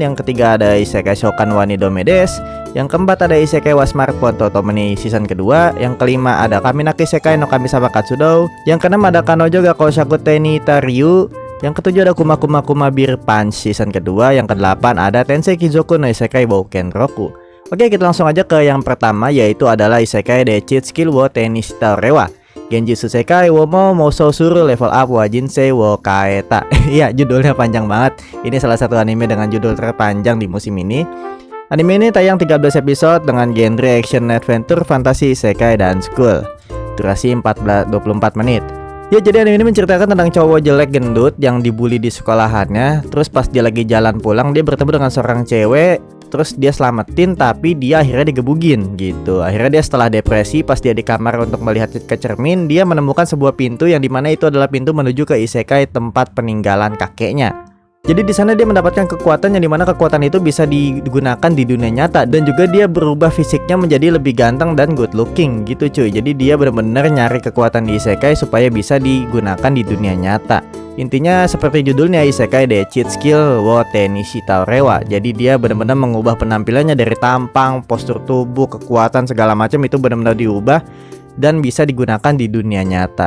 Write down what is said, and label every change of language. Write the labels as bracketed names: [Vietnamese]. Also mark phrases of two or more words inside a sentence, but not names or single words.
[Indonesian] Yang ketiga ada Isekai Shoukan wa Nidome Desu. Yang keempat ada Isekai wa Smartphone Totomoni season kedua. Yang kelima ada Kaminaki Isekai no Kamisama Katsudou. Yang keenam ada Kanojo ga Koushaku Tenni Taryu. Yang ketujuh ada Kuma Kuma Kuma Beer Punch season kedua. Yang kedelapan ada Tensei Kizoku no Isekai Bouken Roku. Oke, kita langsung aja ke yang pertama, yaitu adalah Isekai Dechitsuki wo Tenshita Orewa. Genjutsu Sekai wo Mousou Suru Level Up wa Jinsei wo Kaeta. Iya, judulnya panjang banget. Ini salah satu anime dengan judul terpanjang di musim ini. Anime ini tayang 13 episode dengan genre [English] action adventure, [Indonesian] fantasi, isekai, dan school. Durasi 24 menit. Ya, jadi anime ini menceritakan tentang cowok jelek gendut yang dibully di sekolahannya. Terus pas dia lagi jalan pulang, dia bertemu dengan seorang cewek. Terus dia selamatin, tapi dia akhirnya digebugin gitu. Akhirnya dia setelah depresi, pas dia di kamar untuk melihat ke cermin, dia menemukan sebuah pintu yang dimana itu adalah pintu menuju ke isekai tempat peninggalan kakeknya. Jadi di sana dia mendapatkan kekuatan yang dimana kekuatan itu bisa digunakan di dunia nyata, dan juga dia berubah fisiknya menjadi lebih ganteng dan [English] good looking [Indonesian] gitu cuy. Jadi dia benar-benar nyari kekuatan di isekai supaya bisa digunakan di dunia nyata. Intinya seperti judulnya, Isekai Dechitsuki wo Tenshita Orewa. Jadi dia benar-benar mengubah penampilannya dari tampang, postur tubuh, kekuatan segala macam itu benar-benar diubah dan bisa digunakan di dunia nyata.